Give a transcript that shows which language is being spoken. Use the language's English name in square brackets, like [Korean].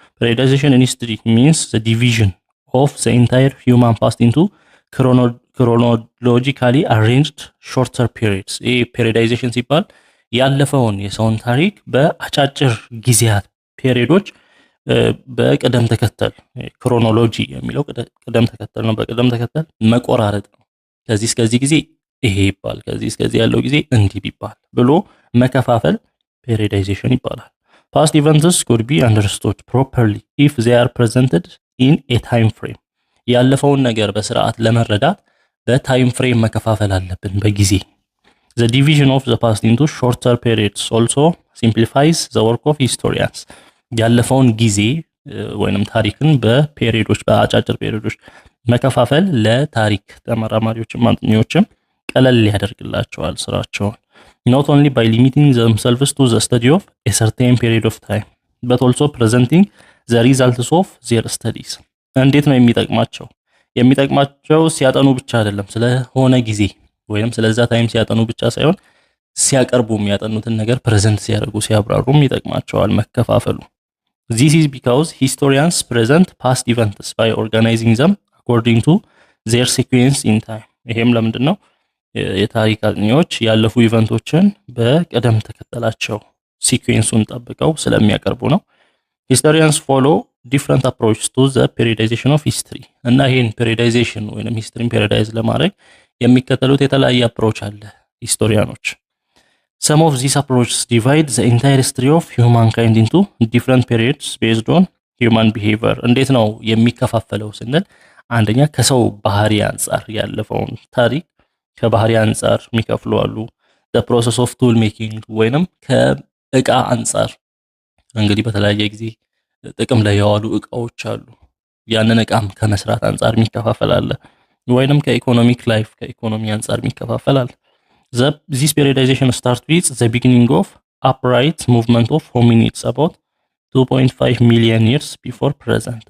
[English] Periodization in history means the division of the entire human past into chronologically arranged shorter periods. [Amharic] ይሄ periodization ሲባል ያለፈውን የሰውን ታሪክ በአጫጭር ጊዜያት ፔሪዮዶች በቅደም ተከተል ክሮኖሎጂ የሚለው ቅደም ተከተል ነው። በቅደም ተከተል መቆራረጥ ነው። ከዚህ እስከዚህ ጊዜ ይሄ ይባል፣ ከዚህ እስከዚህ ያለው ጊዜ እንዲህ ቢባል ብሎ መከፋፈል periodization ይባላል። [English] Past events could be understood properly if they are presented in a time frame. [Amharic] ያለፈውን ነገር በስርዓት ለመረዳት በታይም ፍሬም መከፋፈል አለብን በጊዜ። [English] The division of the past into shorter periods also simplifies the work of historians. [Amharic] ያለፈውን ጊዜ ወይንም ታሪክን በፔሪዮዶች በአጫጭር ፔሪዮዶች መከፋፈል ለታሪክ ተመራማሪዎችም ማጥኚዎችም ቀለል ያደርግላቸዋል ስራቸውን። [English] Not only by limiting themselves to the study of a certain period of time, but also presenting the results of their studies. [Amharic] እንዴት ነው የሚጠቅማቸው? የሚጠቅማቸው ሲያጠኑ ብቻ አይደለም፣ ስለሆነ ጊዜ ወይንም ስለዛ ታይም ሲያጠኑ ብቻ ሳይሆን ሲያቀርቡ የሚያጠኑትን ነገር ፕሬዘንት ሲያደርጉ ሲያብራሩም ይጠቅማቸዋል መከፋፈሉ። [English] This is because historians present past events by organizing them according to their sequence in time. [Amharic] ይሄም ለምንድን ነው? የታሪክ አጥኚዎች ያለፉ ኢቨንቶችን በቅደም ተከተላቸው ሲኩዌንሱን ጠብቀው ስለሚያቀርቡ ነው። [English] Historians follow different approaches to the periodization of history. [Amharic] እና ይሄን periodization ወይንም ሂስትሪን periodize ለማድረግ የሚከተሉት የተለያየ አፕሮች አለ ሂስቶሪያኖች። [English] Some of these approaches divide the entire history of humankind into different periods based on human behavior. [Amharic] እንዴት ነው የሚከፋፈለው ስንል አንደኛ ከሰው ባህሪ አንፃር ያለፈውን ታሪክ ከባህሪ አንፃር የሚከፍሉ አሉ። [English] the process of tool making [Amharic] ወይንም ከእቃ አንፃር እንግዲህ በተለያየ ጊዜ ጥቅም ላይ ያዋሉ እቃዎች አሉ። ያንን እቃም ከመስራት አንፃር የሚከፋፈል አለ። ወይንም ከኢኮኖሚክ ላይፍ ከኢኮኖሚ አንፃር የሚከፋፈል አለ። [English] This periodization starts with the beginning of upright movement of hominids about 2.5 million years before present.